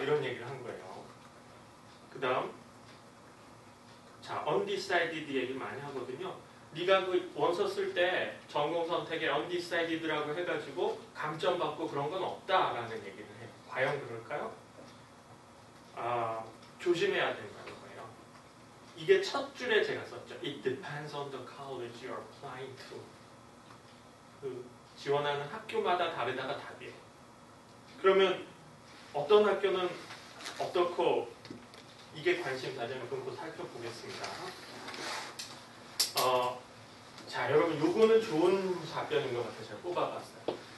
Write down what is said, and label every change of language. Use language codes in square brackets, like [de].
[ko] 이런 얘기를 한 거예요. 그 다음 자, undecided 얘기 많이 하거든요. 네가 그 원서 쓸 때 전공 선택에 undecided라고 해가지고 감점 받고 그런 건 없다라는 얘기를 해요. 과연 그럴까요? 조심해야 된다는 거예요. 이게 첫 줄에 제가 썼죠. [en] It depends on the college you're applying to. [ko] 그 지원하는 학교마다 다르다가 답이에요. 그러면 어떤 학교는 어떻고 이게 관심사잖아요. 그럼 또 살펴보겠습니다. 자, 여러분 요거는 좋은 답변인 것 같아요. 제가 뽑아봤어요.